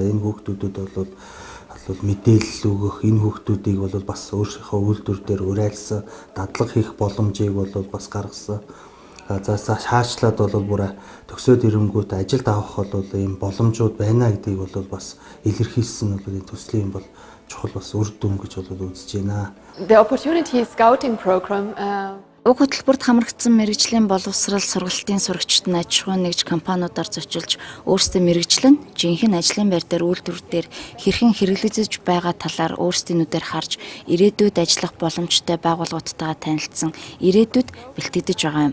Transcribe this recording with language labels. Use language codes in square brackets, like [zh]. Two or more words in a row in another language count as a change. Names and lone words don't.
[mn] Энэ хүүхдүүдэд бол мэдээлэл өгөх, энэ хүүхдүүдийг бол бас өөрсдийнхөө үйлдвэр дээр урайлсан дадлага хийх боломжийг бол бас гаргасан. За шаашлаад бол бүр төгсөөд ирэнгүүт ажилд авах бол ийм боломжууд байна гэдгийг бол бас илэрхийлсэн бол энэ төслийн бол чухал бас үр дүн гэж бол үзэж байна. [en] The opportunity scouting program [mn] Уг хөтөлбөрт хамрагдсан мэргэжлийн боловсрал сургалтын сурагчид нь аж ахуйн нэгж компаниудаар зочилж өөрсдөө мэргэжлэн жинхэнэ ажлын байр дээр үйлдвэрээр хэрхэн хэрэглэгдэж байгаа талаар өөрсдийн нүдээр харж ирээдүйд ажиллах боломжтой байгууллагуудтайгаа танилцсан ирээдүйд бэлтгэж байгаа юм.